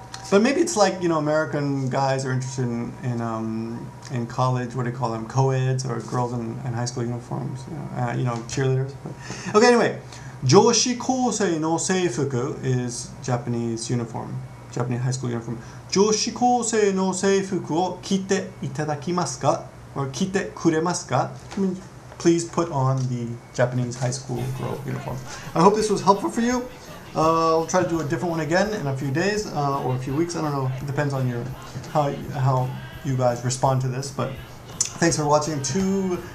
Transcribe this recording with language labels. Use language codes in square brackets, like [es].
[en] But maybe it's like, American guys are interested in college, what do you call them, co-eds, or girls in high school uniforms, cheerleaders. But, okay, anyway, [ja] 女子高生の制服 [en] is Japanese uniform. Japanese high school uniform. [ja] 女子高生の制服を着ていただきますか? [en] Or [ja] 着てくれますか? [en] Please put on the Japanese high school girl uniform. I hope this was helpful for you. I'll try to do a different one again in a few days or a few weeks. I don't know. It depends on how you guys respond to this. But thanks for watching 2